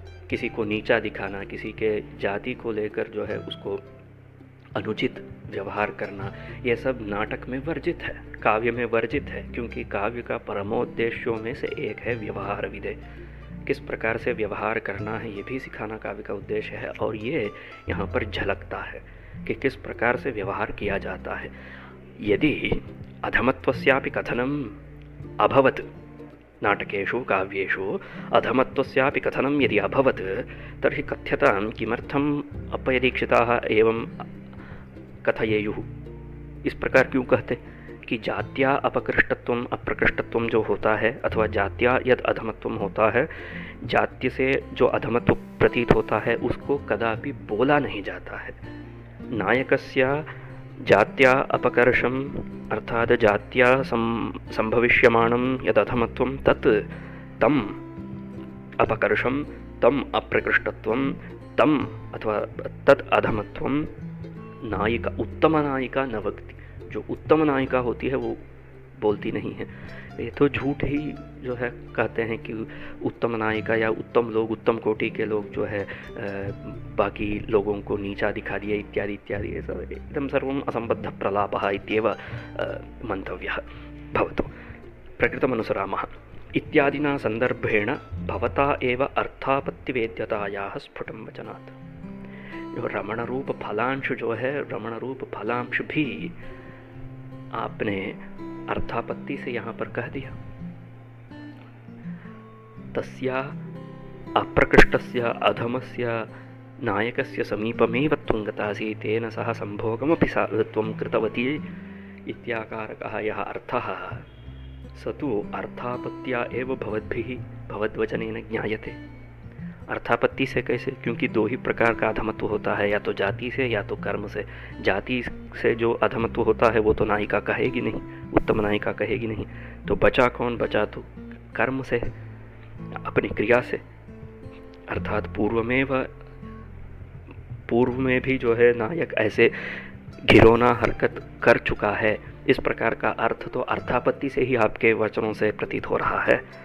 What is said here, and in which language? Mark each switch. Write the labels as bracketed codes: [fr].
[hi] किसी को नीचा दिखाना, किसी के जाति को लेकर जो है उसको अनुचित व्यवहार करना, ये सब नाटक में वर्जित है, काव्य में वर्जित है, क्योंकि काव्य का परमोद्देश्यों में से एक है व्यवहार विधेय। किस प्रकार से व्यवहार करना है ये भी सिखाना काव्य का उद्देश्य है, और ये यहाँ पर झलकता है कि किस प्रकार से व्यवहार किया जाता है। [sa] यदि अधमत्वस्यापि कथनम अभवत्, नाटकेषु काव्येषु अधमत्वस्यापि कथनं यदि अभवत् तर्हि कथ्यतां किमर्थम् अप्पयदीक्षिताः एवं कथयेयुः। [hi] इस प्रकार क्यों कहते कि जात्या अपकृष्टत्वम अप्रकृष्टत्वम जो होता है, अथवा जात्या यद अधमत्वम होता है, जात्य से जो अधमत्व प्रतीत होता है उसको कदापि बोला नहीं जाता है। [sa] नायकस्य जात्या अपकर्षम अर्थात जात्या संभविष्यमाणं यद अधमत्वम तत् तम अपकर्षम तम अप्रकृष्टत्वम तम अथवा तत् अधमत्वम नायिका उत्तम नायिका न वक्ति। [hi] जो उत्तम नायिका होती है वो बोलती नहीं है। ये तो झूठ ही जो है कहते हैं कि उत्तम नायिका या उत्तम लोग, उत्तम कोटि के लोग जो है बाकी लोगों को नीचा दिखा दिए इत्यादि इत्यादि, ये सब एकदम [sa] सर्वम् असम्बद्ध प्रलापः इत्येव मन्तव्यः भवतु। प्रकृतमनुसरामः इत्यादिना संदर्भेण भवता एव अर्थापत्तिवेद्यतायाः स्फुटं वचनात्। [hi] जो रमण रूप फलांश जो है, रमण रूप फलांश भी आपने अर्थापत्ति से यहाँ पर कह दिया। [sa] तस्या अप्रकृष्टस्य अधमस्य नायकस्य समीपमेव त्वं गतासि, तेन सह संभोगमपि त्वं कृतवती इत्याकारकः यः अर्थः स तु अर्थापत्त्या एव भवद्भिः भवद्वचनेन ज्ञायते। [hi] अर्थापत्ति से कैसे? क्योंकि दो ही प्रकार का अधमत्व होता है, या तो जाति से या तो कर्म से। जाति से जो अधमत्व होता है वो तो नायिका कहेगी नहीं, उत्तम नायिका कहेगी नहीं। तो बचा कौन? बचा तो कर्म से, अपनी क्रिया से। अर्थात पूर्व में भी जो है नायक ऐसे घिरौना हरकत कर चुका है, इस प्रकार का अर्थ तो अर्थापत्ति से ही आपके वचनों से प्रतीत हो रहा है।